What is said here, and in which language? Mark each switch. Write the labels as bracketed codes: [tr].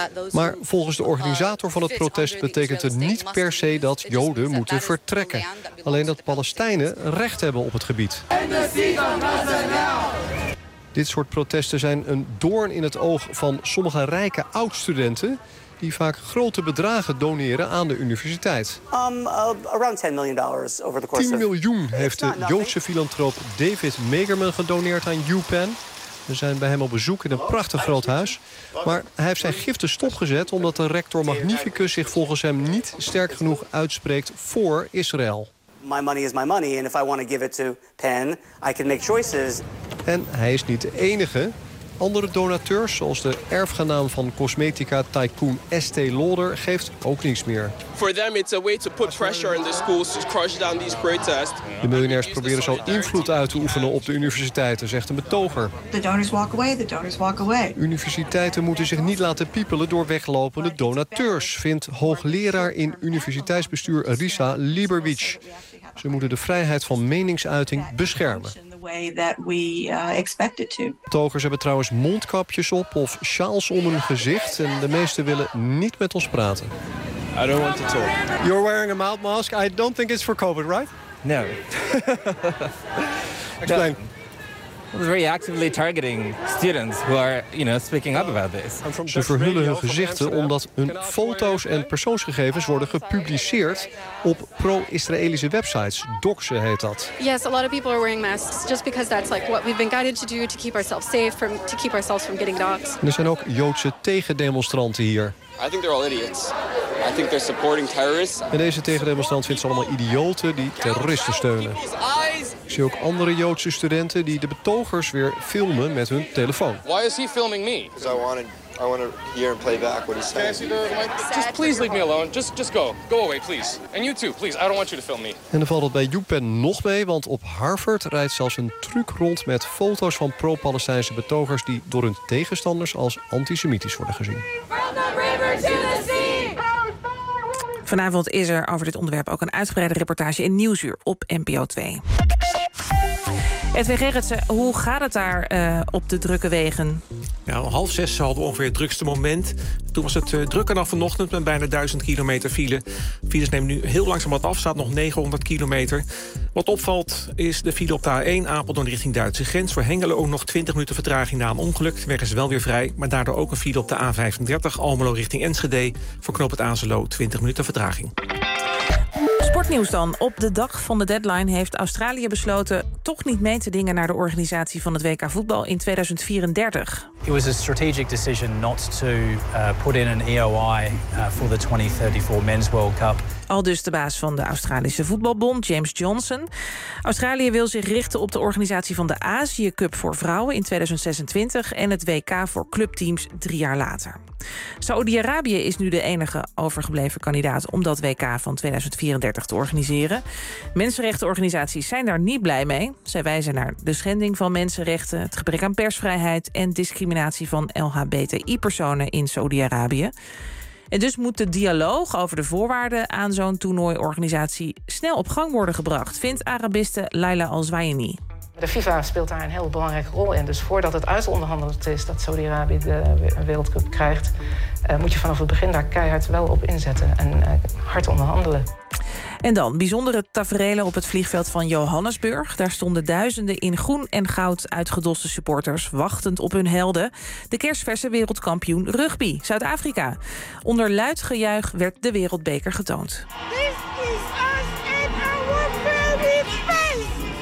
[nl] Maar volgens de organisator van het protest betekent het niet per se dat Joden moeten vertrekken. Alleen dat Palestijnen recht hebben op het gebied. Dit soort protesten zijn een doorn in het oog van sommige rijke oud-studenten die vaak grote bedragen doneren aan de universiteit. [en] Around $10 million over the course [nl] 10 miljoen heeft de Joodse filantroop David Megerman gedoneerd aan UPenn. We zijn bij hem op bezoek in een prachtig groot huis. Maar hij heeft zijn giften stopgezet omdat de rector Magnificus zich volgens hem niet sterk genoeg uitspreekt voor Israël. [en] My money is my money and if I want to give it to Penn, I can make choices. [nl] En hij is niet de enige. andere donateur, zoals de erfgenaam van cosmetica tycoon Estée Lauder, geeft ook niets meer. [en] For them it's a way to put pressure on the schools to crush down these protests. [nl] De miljonairs proberen zo invloed uit te oefenen op de universiteiten, zegt een betoger. [en] The donors walk away, the donors walk away. [nl] Universiteiten moeten zich niet laten piepelen door weglopende donateurs, vindt hoogleraar in universiteitsbestuur Risa Liberwitsch. Ze moeten de vrijheid van meningsuiting beschermen. Betogers hebben trouwens mondkapjes op of sjaals om hun gezicht en de meesten willen niet met ons praten. [en] I don't want to talk. You're wearing a mouth mask. I don't think it's for COVID, right? No. Explain. It's very actively targeting students who are, you know, speaking up about this. [nl] Ze verhullen hun gezichten omdat hun foto's en persoonsgegevens worden gepubliceerd op pro-Israëlische websites. Doxen heet dat. [en] Yes, a lot of people are wearing masks just because that's like what we've been guided to do to keep ourselves safe from to keep ourselves from getting doxed. [nl] Er zijn ook Joodse tegendemonstranten hier. [en] I think they're all idiots. I think they're supporting terrorists. [nl] En deze tegendemonstrant vindt ze allemaal idioten die terroristen steunen. Ik zie ook andere Joodse studenten die de betogers weer filmen met hun telefoon. [en] Why is he filming me? Because I want to hear and play back what he's saying. Just please leave me alone. Just go. Go away, please. And you too, please. I don't want you to film me. [nl] En dan valt het bij UPenn nog mee, want op Harvard rijdt zelfs een truck rond met foto's van pro-Palestijnse betogers die door hun tegenstanders als antisemitisch worden gezien. Vanavond is er over dit onderwerp ook een uitgebreide reportage in Nieuwsuur op NPO 2. Edwin Gerritsen, hoe gaat het daar op de drukke wegen? Ja, om 5:30 hadden we ongeveer het drukste moment. Toen was het drukker dan vanochtend met bijna 1000 kilometer file. Files nemen nu heel langzaam wat af, staat nog 900 kilometer. Wat opvalt is de file op de A1 Apeldoorn richting Duitse grens. Voor Hengelen ook nog 20 minuten vertraging na een ongeluk. De weg is wel weer vrij, maar daardoor ook een file op de A35 Almelo richting Enschede. Voor knooppunt Azenlo 20 minuten vertraging. Sportnieuws dan. Op de dag van de deadline heeft Australië besloten toch niet mee te dingen naar de organisatie van het WK voetbal in 2034. [en] It was a strategic decision not to put in an EOI for the 2034 Men's World Cup. [nl] Aldus de baas van de Australische voetbalbond, James Johnson. Australië wil zich richten op de organisatie van de Azië-cup voor vrouwen in 2026 en het WK voor clubteams 3 jaar later. Saoedi-Arabië is nu de enige overgebleven kandidaat om dat WK van 2034 te organiseren. Mensenrechtenorganisaties zijn daar niet blij mee. Zij wijzen naar de schending van mensenrechten, het gebrek aan persvrijheid en discriminatie van LHBTI-personen in Saoedi-Arabië. En dus moet de dialoog over de voorwaarden aan zo'n toernooiorganisatie snel op gang worden gebracht, vindt Arabiste Laila Al-Zwayani. De FIFA speelt daar een heel belangrijke rol in. Dus voordat het uitonderhandeld is dat Saudi-Arabië de wereldcup krijgt, moet je vanaf het begin daar keihard wel op inzetten en hard onderhandelen. En dan bijzondere taferelen op het vliegveld van Johannesburg. Daar stonden duizenden in groen en goud uitgedoste supporters wachtend op hun helden. De kersverse wereldkampioen rugby, Zuid-Afrika. Onder luid gejuich werd de wereldbeker getoond. [en] This is us in our baby face!